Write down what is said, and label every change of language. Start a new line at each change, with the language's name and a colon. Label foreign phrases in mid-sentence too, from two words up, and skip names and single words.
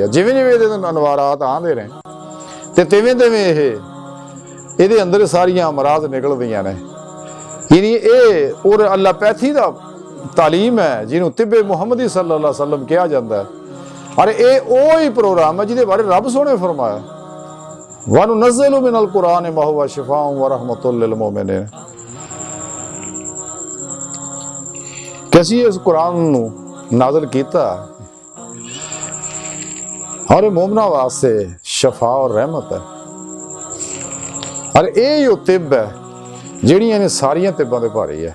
Punjabi: ਜਿਵੇਂ ਜਿਵੇਂ ਇਹਦੇ ਅਨਵਾਰਾਤ ਆਉਂਦੇ ਨੇ ਤੇ ਤਿਵੇਂ ਤਿਵੇਂ ਇਹਦੇ ਅੰਦਰ ਸਾਰੀਆਂ ਅਮਰਾਜ਼ ਨਿਕਲਦੀਆਂ ਨੇ। ਯਾਨੀ ਇਹ ਔਰ ਅੱਲਾਪੈਥੀ ਦਾ ਤਾਲੀਮ ਹੈ ਜਿਹਨੂੰ ਤਿੱਬੇ ਮੁਹੰਮਦੀ
Arabic: صلى الله عليه وسلم
Punjabi: ਕਿਹਾ ਜਾਂਦਾ ਹੈ। ਔਰ ਇਹ ਉਹ ਹੀ ਪ੍ਰੋਗਰਾਮ ਹੈ ਜਿਹਦੇ ਬਾਰੇ ਰੱਬ ਸੋਹਣੇ ਫਰਮਾਇਆ,
Arabic: وننزل من القرآن ما هو شفاء ورحمة للمؤمنين.
Punjabi: ਕਿ ਅਸੀਂ ਇਸ ਕੁਰਾਨ ਨੂੰ ਨਾਜ਼ਿਲ ਕੀਤਾ ਔਰ ਮੋਮਨਾਂ ਵਾਸਤੇ ਸ਼ਫਾ ਔਰ ਰਹਿਮਤ ਹੈ। ਔਰ ਇਹ ਉਹ ਤਿੱਬ ਹੈ ਜਿਹੜੀਆਂ ਨੇ ਸਾਰੀਆਂ ਤਿੱਬਾਂ ਦੇ ਭਾਰੀ ਹੈ।